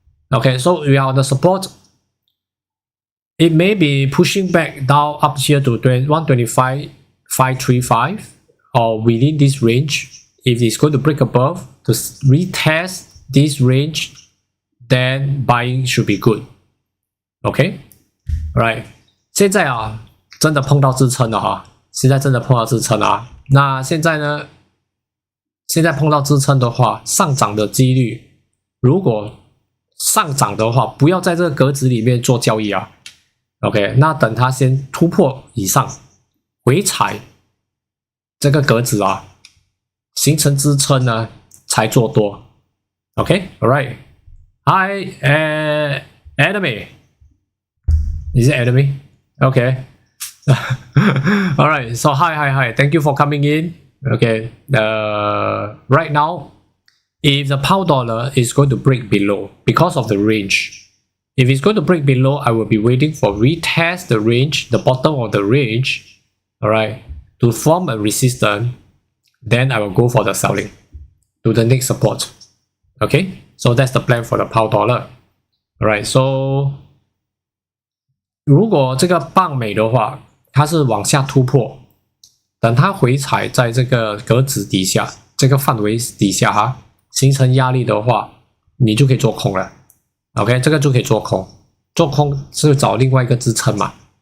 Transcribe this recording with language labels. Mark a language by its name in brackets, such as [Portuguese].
[English] Okay, so we are on the support. It may be pushing back down up here to 125.535 or within this range. If it's going to break above to retest this range, then buying should be good. Okay, right. [Chinese] 现在真的碰到支撑了哈，现在真的碰到支撑了。那现在呢？现在碰到支撑的话，上涨的几率，如果上涨的话，不要在这个格子里面做交易啊。 OK， 那等它先突破以上，回踩这个格子形成支撑呢，才做多。 [English] OK，all right。Hi, enemy. Is it enemy? Okay. All right. So hi. Thank you for coming in. Okay. Right now, if the pound dollar is going to break below because of the range, if it's going to break below, I will be waiting for retest the range, the bottom of the range. All right, to form a resistance. Then I will go for the selling to the next support. Okay, so that's the plan for the pound dollar. Alright, so [Chinese] 如果这个棒美的话，它是往下突破，等它回踩在这个格子底下，这个范围底下形成压力的话，你就可以做空了。 OK， 这个就可以做空，做空是找另外一个支撑嘛。